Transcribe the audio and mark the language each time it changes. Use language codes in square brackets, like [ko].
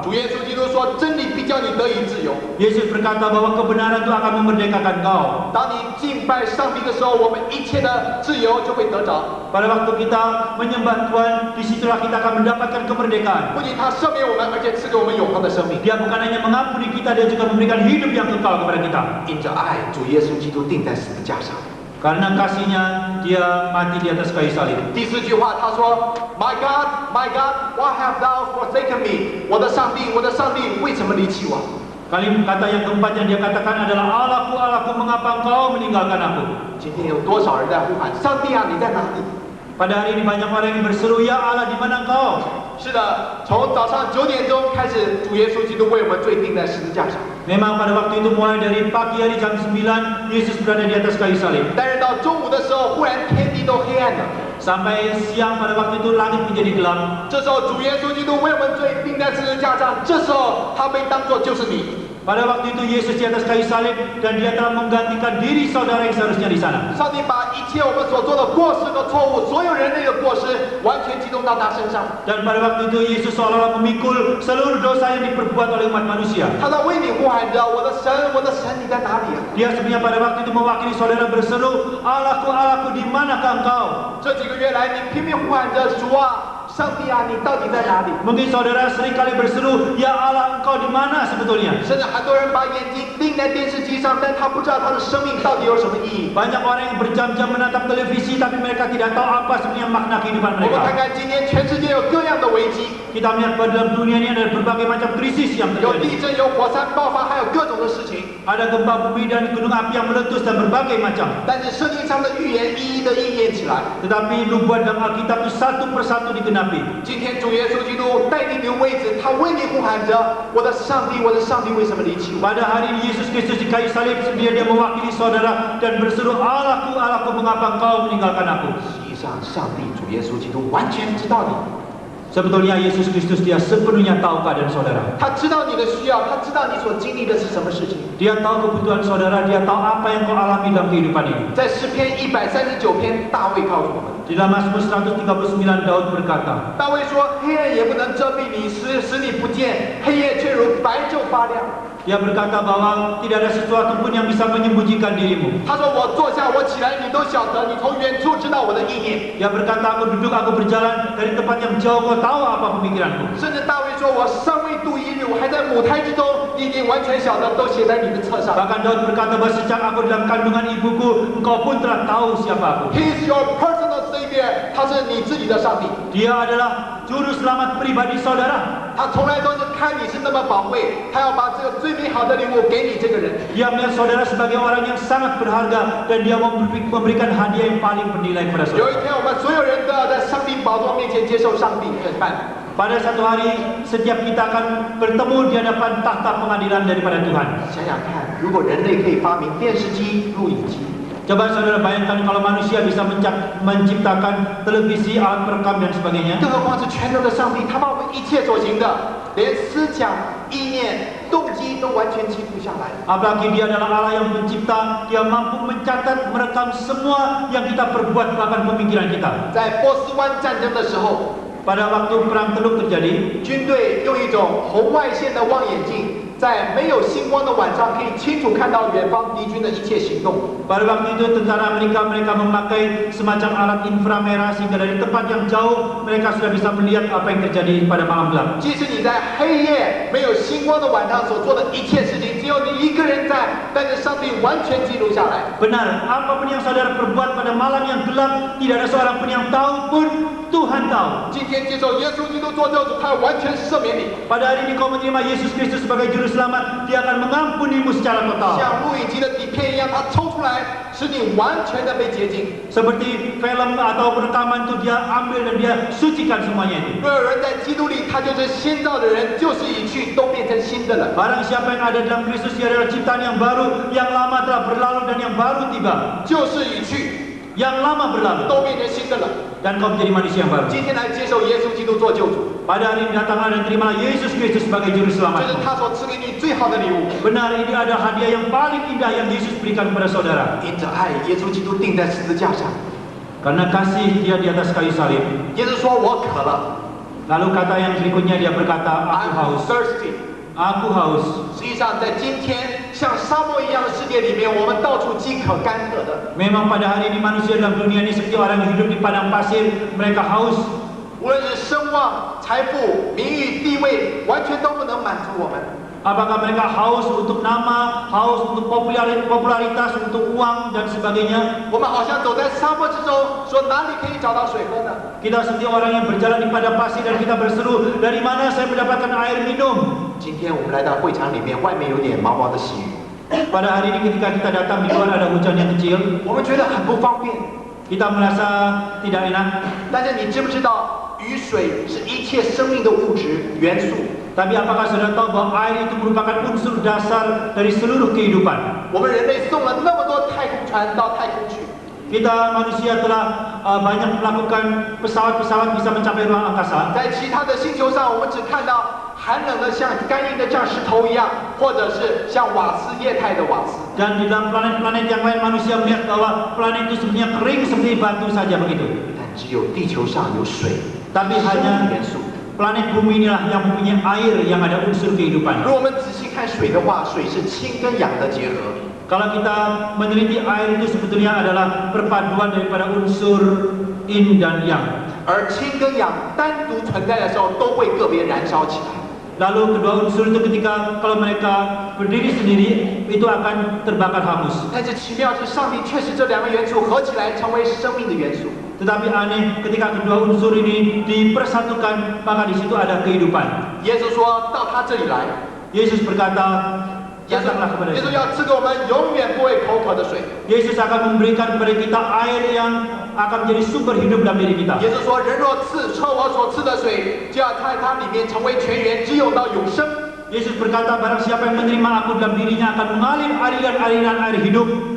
[zh] 主耶稣基督说：“真理必叫你得以自由。 [id] Yesus berkata bahwa kebenaran itu akan memerdekakan kau. [zh] 当你敬拜上帝的时候，我们一切的自由就会得着。 [id] Pada waktu kita menyembah Tuhan, disitulah kita akan mendapatkan kemerdekaan. [zh] 不仅他赦免我们，而且赐给我们永恒的生命。 [id] Dia bukan hanya mengampuni kita, dia juga memberikan hidup yang kekal kepada kita. [zh] 因着爱，主耶稣基督钉在十字架上。 [id] Karena kasihnya, dia mati di atas kayu salib. [zh] 第4句话，他说 ： [en] “My God, My God, why have Thou forsaken me？” [zh] 我的上帝，我的上帝，为什么离弃我？ [id] Kata yang keempat yang dia katakan adalah Allahku, Allahku, mengapa engkau meninggalkan aku? [zh] 今天有多少人在呼喊：“上帝啊，你在哪里？” [id] Pada hari ini banyak orang yang berseru, Ya Allah, di mana engkau? [zh] 是的，从早上9点钟开始，主耶稣基督为我们罪钉在十字架上。 [id] Memang pada waktu itu mulai dari pagi hari jam 9, Yesus berada di atas kayu salib. [zh] 但是到中午的时候，忽然天地都黑暗了。 [id] Sampai siang pada waktu itu langit menjadi gelap. [zh] 这时候，主耶稣基督为我们罪钉在十字架上。这时候，他被当作就是你。 [id] Pada waktu itu Yesus di atas kayu salib dan dia telah menggantikan diri saudara yang seharusnya di sana. [zh] 上帝把一切我们所做的过失和错误，所有人类的过失，完全集中到他身上。 [id] Dan pada waktu itu Yesus seolah-olah memikul seluruh dosa yang diperbuat oleh umat manusia. [zh] 他在为你呼喊着：“我的神，我的神，你在哪里啊？” [id] Dia sebenarnya pada waktu itu mewakili saudara berseru, Allahku, Allahku, di manakah engkau? [zh] 这几个月来，你拼命呼喊着：“主啊，上帝啊，你到底在哪里？ [id] Mungkin saudara seringkali berseru, Ya Allah, Engkau di mana sebetulnya? [zh] 甚至很多人把眼睛盯在电视机上，但他不知道他的生命到底有什么意义。 [id] Banyak orang yang berjam-jam menatap televisi tapi mereka tidak tahu apa sebenarnya makna kehidupan [zh] 我们看看今天全世界有各样的危机， [id] Kita melihat bahwa dalam dunia ini ada berbagai macam krisis yang [zh] 有地震，有火山爆发，还有各种的事情。 [id] Ada gempa bumi dan gunung api yang meletus dan berbagai macam. [zh] 但是圣经上的预言一一的应验起来。 [id] Tetapi nubuat dalam Alkitab itu satu persatu digenapi. [zh] 今天主耶稣基督带领你的位置，他为你呼喊着：“我的上帝，我的上帝，为什么离弃我？” [id] Pada hari ini Yesus Kristus di kayu salib dia mewakili saudara dan berseru, Allahku, Allahku, mengapa engkau meninggalkan aku? [zh] 实际上，上帝主耶稣基督完全知道你， [id] Sebetulnya Yesus Kristus dia sepenuhnya tahu keadaan saudara. [zh] 他知道你的需要，他知道你所经历的是什么事情。 [id] Dia tahu kebutuhan saudara, dia tahu apa yang kau alami dalam kehidupan ini. [zh] 在诗篇139篇，大卫告诉我们， [id] Di dalam Mazmur 139 Daud berkata, [zh] 大卫说：“黑暗也不能遮蔽你，使你不见，黑夜却如白昼发亮。” [id] dia berkata bahwa tidak ada sesuatu pun yang bisa menyembunyikan dirimu. [zh] 他说：“我坐下，我起来，你都晓得，你从远处知道我的意念。” [id] Dia berkata, aku duduk, aku berjalan dari tempat yang jauh, kau tahu apa pemikiranku. [zh] 甚至大卫说：“我尚未度一日，我还在母胎之中，你已经完全晓得，都写在你的册上。” [id] Bahkan Daud berkata bahwa sejak aku dalam kandungan ibuku, engkau pun telah tahu siapa aku. [en] He is your personal savior， [zh] 他是你自己的上帝， [id] Dia adalah juru selamat pribadi saudara. [zh] 他从来都是看你是那么宝贵，他要把这个最美好的礼物给你这个人。 [id] Dia melihat saudara sebagai orang yang sangat berharga dan dia memberikan hadiah yang paling bernilai kepada [zh] 有一天，我们所有人都要在上帝宝座面前接受上帝审判。 [id] Pada satu hari, setiap kita akan bertemu di hadapan tahta pengadilan daripada Tuhan. [zh] 想想看，如果人类可以发明电视机、录影机， [id] Coba saudara bayangkan kalau manusia bisa menciptakan televisi, alat perekam dan sebagainya. [zh] 更何况是全能的上帝，他把我们一切所行的，连思想、意念、动机都完全记录下来。 [id] Apalagi dia adalah Allah yang pencipta, dia mampu mencatat, merekam semua yang kita perbuat, bahkan pemikiran kita. [zh] 在波斯湾战争的时候， [id] Pada waktu perang Teluk terjadi, [zh] 军队用一种红外线的望远镜，在没有星光的晚上，可以清楚看到远方敌军的一切行动。 [id] pada waktu itu tentara Amerika mereka memakai semacam alat inframerah sehingga dari tempat yang jauh mereka sudah bisa melihat apa yang terjadi pada malam gelap. [zh] 即使你在黑夜没有星光的晚上所做的一切事情，只有你一个人在，但是上帝完全记录下来。 [id] Benar, apapun yang saudara perbuat pada malam yang gelap, tidak ada seorang pun yang tahu pun Tuhan tahu. [zh] 今天接受耶稣基督做救主，他完全赦免你， [id] Pada hari ini kau menerima Yesus Kristus sebagai juru selamat, dia akan mengampunimu secara total. [zh] 像录影机的底片一样，他抽出来，使你完全的被洁净。 [id] Seperti film atau rekaman itu dia ambil dan dia sucikan semuanya itu. [zh] 若有人在基督里，他就是新造的人，旧事已去，都变成新的了。 [id] Barang siapa yang ada dalam Kristus, dia adalah ciptaan yang baru, yang lama telah berlalu dan yang baru tiba. [zh] 旧事已去， [id] Yang lama berlalu [zh] 都变成新的了。 [id] dan kau menjadi manusia yang baru. [zh] 今天来接受耶稣基督做救主， [id] Pada hari ini datanglah dan terimalah Yesus Kristus sebagai juru [zh] 这是 [id] selamat. [zh] 他所赐给你最好的礼物。 [id] Benar, ini adalah hadiah yang paling indah yang Yesus berikan kepada saudara. [zh] 因着爱，耶稣基督钉在十字架上。 [id] Karena kasih dia di atas kayu salib. [zh] 耶稣说：“我渴了 [id] Lalu kata yang berikutnya dia berkata, aku [en] ，I'm [id] haus, [en] thirsty。” [id] aku haus. [zh] 实际上，在今天像沙漠一样的世界里面，我们到处饥渴干渴的。 [id] Memang pada hari ini manusia dalam dunia ini seperti orang yang hidup di padang pasir, mereka haus. [zh] 无论是声望、财富、名誉、地位，完全都不能满足我们。 [id] Apakah mereka haus untuk nama, haus untuk popularitas, untuk uang dan sebagainya? [zh] 我们好像走在沙漠之中，说哪里可以找到水喝呢？ [id] Kita seperti orang yang berjalan di padang pasir dan kita berseru, dari mana saya mendapatkan air minum? [zh] 今天我们来到会场里面，外面有点毛毛的细雨， [id] Pada hari ini ketika kita datang di luar ada hujan yang kecil, [zh] 我们觉得很不方便。 [id] kita merasa tidak enak. [zh] 但是你知不知道，雨水是一切生命的物质元素？ [id] Tapi apakah saudara tahu bahwa air itu merupakan unsur dasar dari seluruh kehidupan? [zh] 我们人类送了那么多太空船到太空去， [id] Kita manusia telah banyak melakukan pesawat-pesawat bisa mencapai ruang angkasa. [zh] 在其他的星球上，我们只看到寒冷的像干硬的像石头一样，或者是像瓦斯液态的瓦斯。 [id] Dan di dalam planet-planet yang lain manusia melihat bahwa planet itu sebenarnya kering seperti batu saja begitu. [zh] 但只有地球上有水， [id] Tapi [zh] 生 [id] hanya [zh] 命元素。 [id] planet bumi inilah yang mempunyai air yang ada unsur kehidupan. [zh] 如果我们仔细看水的话，水是氢跟氧的结合。 [id] Kalau kita meneliti air itu sebetulnya adalah perpaduan daripada unsur yin dan yang. [zh] 而氢跟氧单独存在的时候，都会个别燃烧起来。 [id] Lalu kedua unsur itu ketika kalau mereka berdiri sendiri itu akan terbakar hangus. [zh] 但是奇妙是，上帝确实这两个元素合起来成为生命的元素。 [id] Tetapi aneh ketika kedua unsur ini dipersatukan maka di situ ada kehidupan. [zh] 耶稣说到他这里来， [id] Yesus berkata, datanglah kepada [zh] 耶稣 [id] saya. [zh] 要赐给我们永远不会口渴的水。 [id] Yesus akan memberikan kepada kita air yang akan menjadi sumber hidup dalam diri kita. [zh] 耶稣说：“人若喝我所赐的水，就要在它里面成为泉源，直涌到永生。” [id] Yesus berkata, barang siapa yang menerima aku dalam dirinya akan mengalir aliran-aliran air hidup.